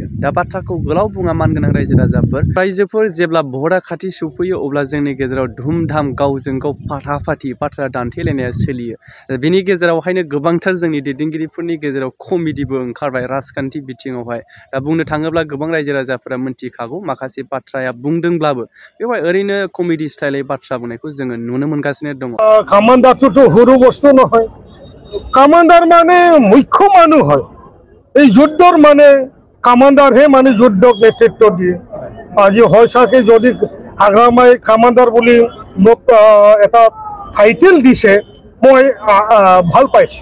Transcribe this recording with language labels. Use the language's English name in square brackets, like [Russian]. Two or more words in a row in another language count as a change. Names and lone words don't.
[Bodo] दा बाथ्राखौ गोलाव बुङा मानगोनां रायजोफोर जेब्ला भटआ खाथि सफैयो अब्ला जोंनि गेजेराव धुमधाम गावजों गाव फाटाफाटि बाथ्रा दान्थेलायनाया सोलियो। बेनि गेजेरावहायनो गोबांथार जोंनि दैदेनगिरिफोरनि गेजेराव कमेडिबो ओंखारबाय राजखान्थि बिथिङावहाय। दा बुंनो थाङोब्ला गोबां रायजो राजाफोरा मिन्थिखागौ माखासे बाथ्राया बुंदोंब्लाबो बेवहाय ओरैनो कमेडि स्टाइलै बाथ्रा बुंनायखौ जोङो नुनो मोनगासिनो दङ। [Assamese] कामान्डारটোতো সৰু বস্তু নহয়। কামান্ডাৰ মানে মুখ্য মানুহ হয়। এই যুদ্ধৰ মানে কামান্ডাৰহে মানে যুদ্ধক নেতৃত্ব দিয়ে। আজি হয় চাগে যদি হাগ্ৰামাই কামান্ডাৰ বুলি মোক এটা টাইটেল দিছে মই ভাল পাইছো।